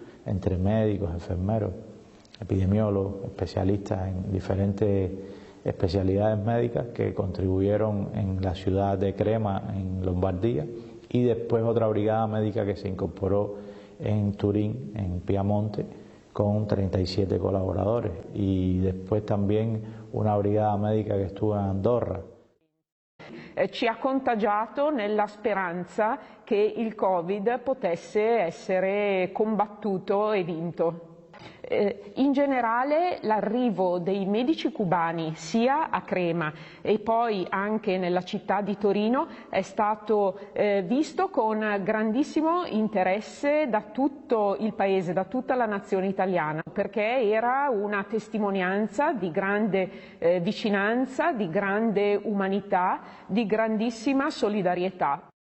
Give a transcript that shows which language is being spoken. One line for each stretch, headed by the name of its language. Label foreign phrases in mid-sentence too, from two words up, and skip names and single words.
Spanish: entre médicos, enfermeros, epidemiólogos, especialistas en diferentes especialidades médicas que contribuyeron en la ciudad de Crema, en Lombardía, y después otra brigada médica que se incorporó en Turín, en Piamonte, con 37 colaboradores, y después también una brigada médica che estuvo in Andorra.
Italian: Ci ha contagiato nella speranza che il Covid potesse essere combattuto e vinto. In generale l'arrivo dei medici cubani sia a Crema e poi anche nella città di Torino è stato visto con grandissimo interesse da tutto il paese, da tutta la nazione italiana, perché era una testimonianza di grande vicinanza, di grande umanità, di grandissima solidarietà.